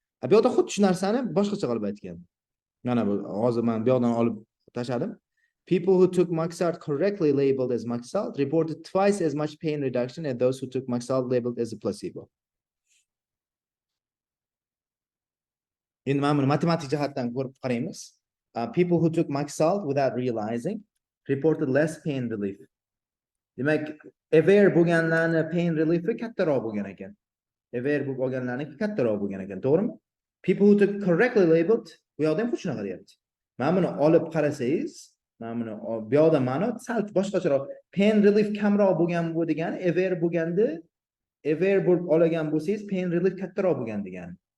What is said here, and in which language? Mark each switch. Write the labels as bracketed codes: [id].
[uz] Bu yerda xuddi shu narsani boshqacha qilib aytgan. Mana bu hozir men bu yoqdan olib tashladim. [en] People who took Maxalt correctly labeled as Maxalt reported twice as much pain reduction as those who took Maxalt labeled as a placebo. [uz] Endi mana buni matematik jihatdan ko'rib qaraymiz. [en] People who took Maxalt without realizing reported less pain relief. [uz] Demak, aware bo'lganlarni pain reliefi kattaroq bo'lgan ekan. Aware bo'lganlarniki kattaroq bo'lgan ekan, to'g'rimi? [en] People who took correctly labeled, [uz] bu yoqda ham shunaqa deyapti. Mana buni olib qarasangiz, mana buni bu yoqda ma'no sal boshqacharoq. Pain relief kamroq bo'lgan bu degani aware bo'lganda, aware bo'lib olgan bo'lsangiz pain relief kattaroq bo'lgan degani.